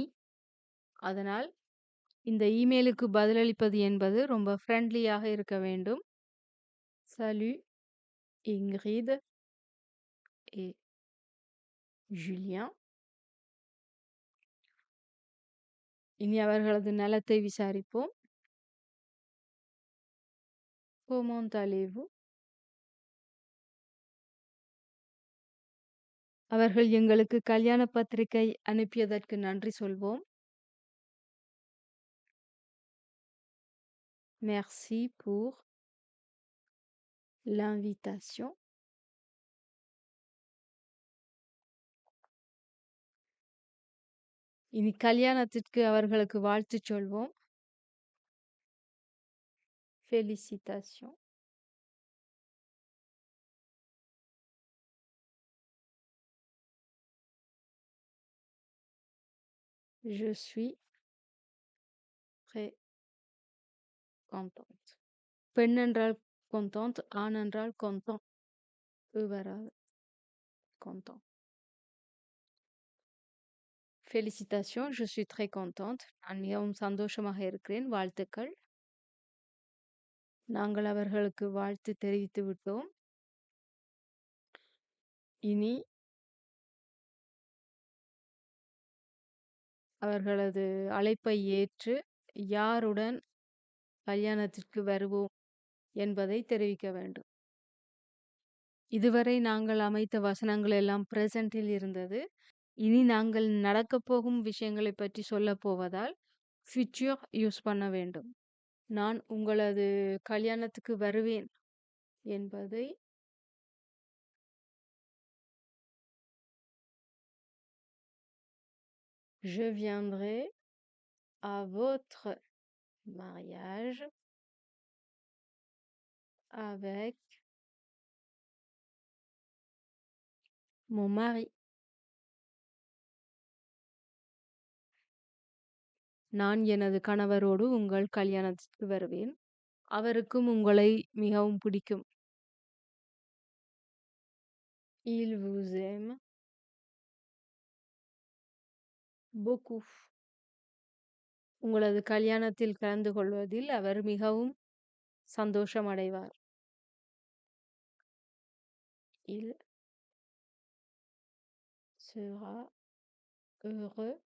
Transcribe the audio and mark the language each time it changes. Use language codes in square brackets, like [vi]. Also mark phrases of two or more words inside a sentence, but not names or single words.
[ta] அதனால் இந்த இமெயிலுக்கு பதிலளிப்பது என்பது ரொம்ப ஃப்ரெண்ட்லியாக இருக்க வேண்டும். [fr] Salut Ingrid et Julien. [ta] இனி அவர்களது நலத்தை விசாரிப்போம். [fr] Comment allez-vous? [ta] அவர்கள் எங்களுக்கு கல்யாண பத்திரிகை அனுப்பியதற்கு நன்றி சொல்வோம். [fr] Merci pour l'invitation. [ta] இனி கல்யாணத்திற்கு அவர்களுக்கு வாழ்த்து சொல்வோம். [fr] Félicitations. Je suis très contente. [ta] பெண் என்றால் contente, ஆண் என்றால் content. வராது content. [fr] Félicitations, je suis très contente. [ta] நான் மிகவும் சந்தோஷமாக இருக்கிறேன். வாழ்த்துக்கள். நாங்கள் அவர்களுக்கு வாழ்த்து தெரிவித்து விட்டோம். இனி அவர்களது அழைப்பை ஏற்று யாருடன் கல்யாணத்திற்கு வருவோம் என்பதை தெரிவிக்க வேண்டும். இதுவரை நாங்கள் அமைத்த வசனங்கள் எல்லாம் பிரசன்டில் இருந்தது. இனி நாங்கள் நடக்கப் போகும் விஷயங்களை பற்றி சொல்லப் போவதால் [en] future use [ta] பண்ண வேண்டும். நான் உங்களது கல்யாணத்துக்கு வருவேன் என்பதை [fr] Je viendrai à votre mariage avec mon mari. [ta] நான் எனது கணவரோடு உங்கள் கல்யாணத்திற்கு வருவேன். அவருக்கும் உங்களை மிகவும் பிடிக்கும். [fr] Il vous aime beaucoup. [ta] உங்களது கல்யாணத்தில் கலந்து கொள்வதில் அவர் மிகவும் சந்தோஷம் அடைவார். [fr] Il sera heureux